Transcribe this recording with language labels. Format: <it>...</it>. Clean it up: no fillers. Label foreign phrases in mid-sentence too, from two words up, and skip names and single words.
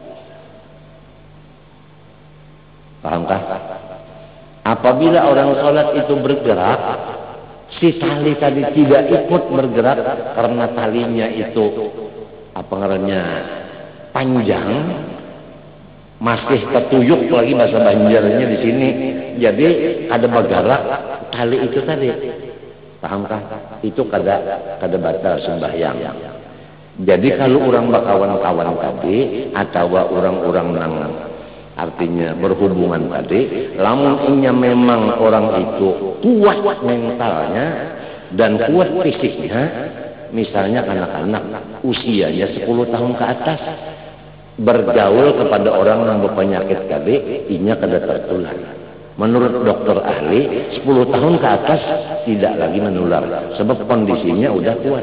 <bjn>Pahamkah?</bjn> <id>Apabila orang sholat itu bergerak, si tali tadi tidak ikut bergerak karena talinya itu apa namanya panjang, masih ketuyuk lagi bahasa Banjarnya di sini. Jadi ada bergerak tali itu tadi. Pahamkah?</id> <bjn>Itu kada batal sembahyang. Jadi kalau orang bakawan-kawan tadi atau orang-orang nang artinya berhubungan tadi, lamun inya memang orang itu kuat mentalnya dan kuat fisiknya, misalnya anak-anak usianya 10 tahun ke atas bergaul kepada orang yang berpenyakit tadi, inya kada tertular.</bjn> <id>Menurut dokter ahli 10 tahun ke atas tidak lagi menular sebab kondisinya udah kuat.</id>